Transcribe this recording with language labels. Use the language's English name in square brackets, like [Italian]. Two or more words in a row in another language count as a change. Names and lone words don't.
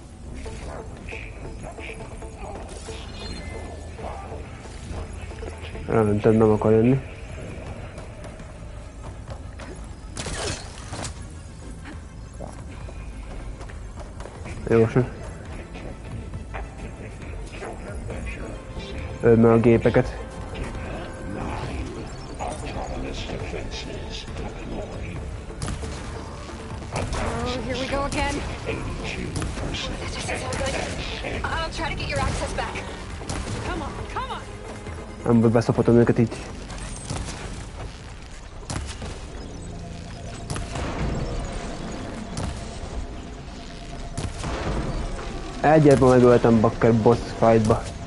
[Hungarian] Elmentem, nem akar jönni. Jósan. Öld meg a gépeket. [English] Here we go again. This is all good. I'll try to get your access back. Come on. [Hungarian] Amiből beszopatom őket így. Egyet ma megöltem bakker [English] boss fightba.